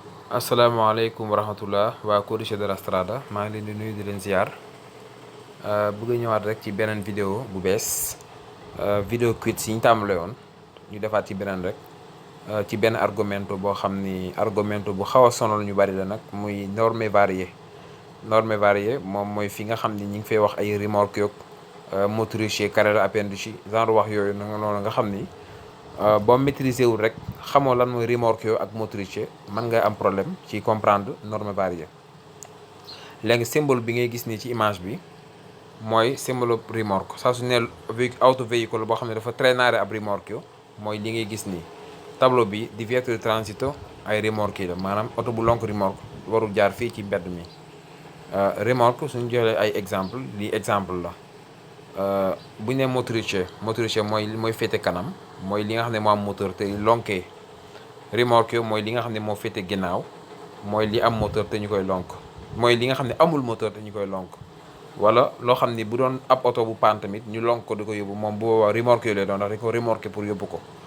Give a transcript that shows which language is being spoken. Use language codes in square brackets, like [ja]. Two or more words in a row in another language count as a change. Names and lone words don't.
[ar] السلام عليكم ورحمة الله [wo] waa Codice de la Strada maa ngi leen di nuyu di leen ziar bëgg a ñëwaat rek ci beneen vidéo bu bees vidéo quiz yi ñu tàmbale woon ñu defaat ci beneen rek ci benn argomento boo xam ni argomento bu xaw a sonal ñu bari la nag muy [fr] norme variée [wo] moom mooy fi nga xam ni ñi ngi fay wax ay remorque yoog motrice [it] carrello appendici [wo] genre wax yooyu noonu nga xam ni boo maîtriser wul rek xamoo lan mooy remorque ak motrice mën nga am problème ci comprendre [fr] norme variée [wo] léegi symbole bi ngay gis nii ci image bi mooy [fr] symbole remorque [wo] saa su ne auto véhicule boo xam ne dafa traînare ab remorque mooy li ngay gis nii tableau bi [it] divieto di transito [wo] ay remorque la maanaam oto bu lonk remorque warul jaar fii ci mbedd mi remorque suñu joxee ay exemple lii exemple la bu ñu nee motrice mooy féete kanam mooy li nga xam ne moo am moteur te lonkee remorque mooy li nga xam ne moo féete ginnaaw mooy li am moteur te ñu koy lonk mooy li nga xam ne amul moteur te ñu koy lonk wala loo xam ni bu doon ab oto bu paan tamit ñu lonk ko di ko yóbbu moom bu boobaa remorque yooyu lay doon ndax dañ ko [fr] remorqué pour [wo] yóbbu ko